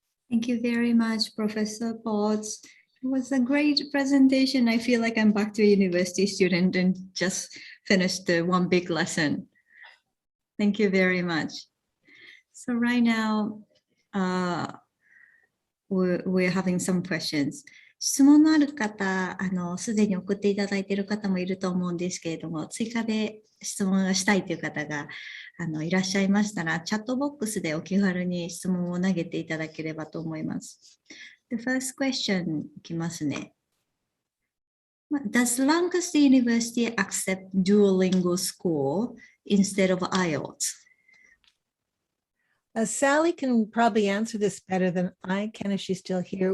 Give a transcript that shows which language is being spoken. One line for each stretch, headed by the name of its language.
English: Thank you very much, Professor Potts. It was a great presentation. I feel like I'm back to a university student and just finished one big lesson. Thank you very much. So right now, we're having some questions.
Japanese: 質問のある方、すでに送っていただいている方もいると思うんですけれども、追加で質問がしたいという方がいらっしゃいましたら、チャットボックスでお気軽に質問を投げていただければと思います。
English: The first question
Japanese: いきますね。
English: Does Lancaster University accept duolingo score instead of IELTS? Sally can probably answer this better than I can if she's still here.